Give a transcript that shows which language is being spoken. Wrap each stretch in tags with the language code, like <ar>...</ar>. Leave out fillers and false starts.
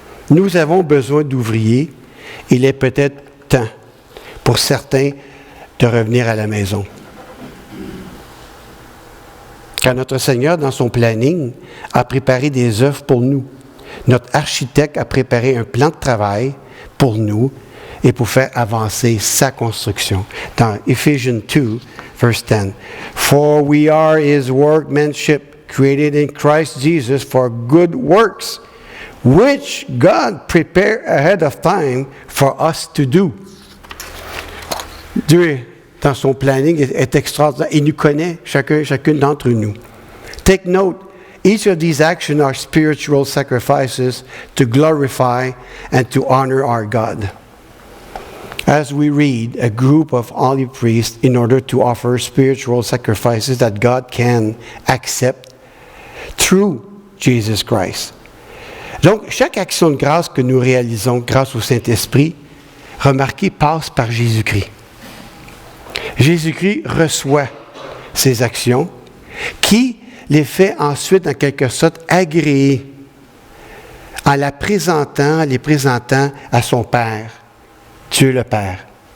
<fr>Nous avons besoin d'ouvriers. Il est peut-être temps pour certains de revenir à la maison. Car notre Seigneur, dans son planning, a préparé des œuvres pour nous. Notre architecte a préparé un plan de travail pour nous et pour faire avancer sa construction. Dans Ephesians 2, verse 10.</fr> <en>For we are his workmanship, created in Christ Jesus for good works, which God prepared ahead of time for us to do.</en> <fr>Dieu, dans son planning, est extraordinaire. Il nous connaît, chacune d'entre nous.</fr> <en>Take note, each of these actions are spiritual sacrifices to glorify and to honor our God. As we read, a group of holy priests in order to offer spiritual sacrifices that God can accept through Jesus Christ.</en> <fr>Donc, chaque action de grâce que nous réalisons grâce au Saint-Esprit, remarquez, passe par Jésus-Christ. Jésus-Christ reçoit ces actions qui les fait ensuite, en quelque sorte, agréer en les présentant à son Père, Dieu le Père.</fr>